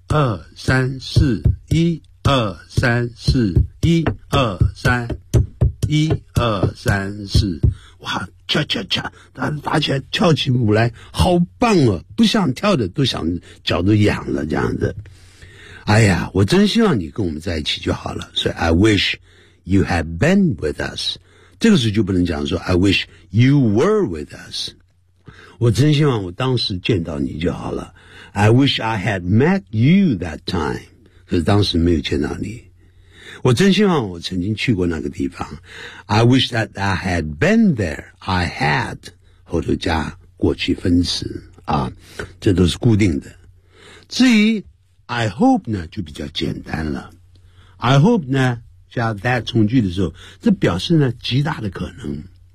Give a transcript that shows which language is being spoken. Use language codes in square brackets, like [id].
[zh] 二三四，一二三四，一二三，一二三四，哇，恰恰恰，打起来，跳起舞来，好棒哦！不想跳的都想脚都痒了，这样子。哎呀，我真希望你跟我们在一起就好了。 [en] 所以 I wish you had been with us。 [zh] 这个时候就不能讲说 [en] I wish you were with us。 [zh] 我真希望我当时见到你就好了。 [en] I wish I had met you that time. [zh] 可是当时没有见到你。我真希望我曾经去过那个地方。 [en] I wish that I had been there. I had. [zh] 后头加过去分词啊，这都是固定的。至于 I hope 呢就比较简单了。I hope 呢加 that 从句的时候，这表示呢极大的可能。